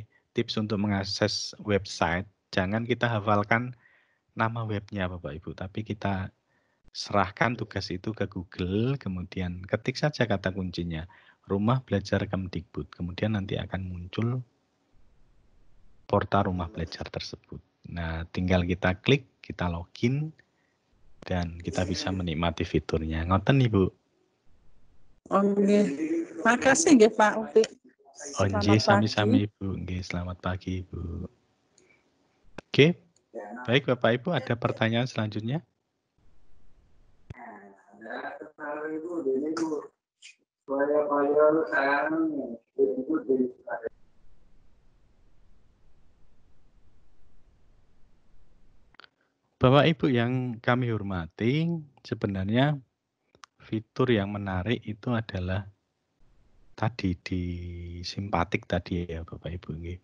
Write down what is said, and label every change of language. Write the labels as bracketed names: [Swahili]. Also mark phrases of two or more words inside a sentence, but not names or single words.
[Indonesian] Tips untuk mengakses website, jangan kita hafalkan nama webnya Bapak Ibu, tapi kita serahkan tugas itu ke Google, kemudian ketik saja kata kuncinya, rumah belajar Kemdikbud, kemudian nanti akan muncul portal rumah belajar tersebut. Nah, tinggal kita klik, kita login, dan kita bisa menikmati fiturnya. Ngoten Ibu? Oke. Makasih nggih Pak Uti. Oh, nggih, Selamat sami-sami pagi. Ibu. Nggih, selamat pagi Ibu. Oke, baik Bapak Ibu, ada pertanyaan selanjutnya? Bapak Ibu yang kami hormati, sebenarnya fitur yang menarik itu adalah tadi di simpatik tadi ya Bapak Ibu nggih.